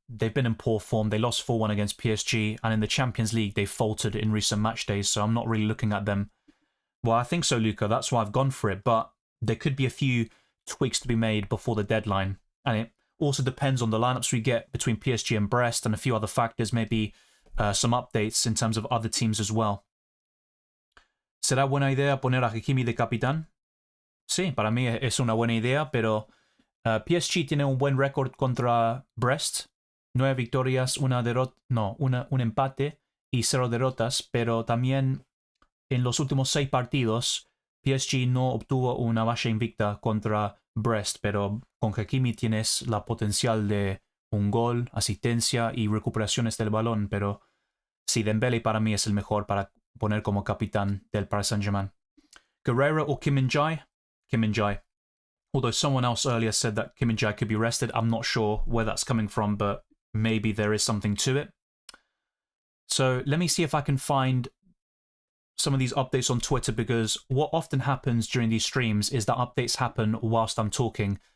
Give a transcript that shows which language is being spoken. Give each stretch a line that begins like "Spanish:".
English: They've been in poor form. They lost 4-1 against PSG, and in the Champions League, they faltered in recent match days, so I'm not really looking at them. Well, I think so, Luca. That's why I've gone for it, but there could be a few tweaks to be made before the deadline, and it also depends on the lineups we get between PSG and Brest and a few other factors, maybe some updates in terms of other teams as well.
Spanish: ¿Será buena idea poner a Hakimi de capitán? Sí, para mí es una buena idea, pero PSG tiene un buen récord contra Brest. 9 victorias, un empate y 0 derrotas, pero también en los últimos 6 partidos PSG no obtuvo una valla invicta contra Brest, pero con Hakimi tienes la potencial de un gol, asistencia y recuperaciones del balón, pero sí, Dembele para mí es el mejor para poner como capitán del Paris Saint-Germain.
English: Guerreiro or Kim Min-jae? Kim Min-jae. Although someone else earlier said that Kim Min-jae could be rested, I'm not sure where that's coming from, but maybe there is something to it. So let me see if I can find some of these updates on Twitter, because what often happens during these streams is that updates happen whilst I'm talking.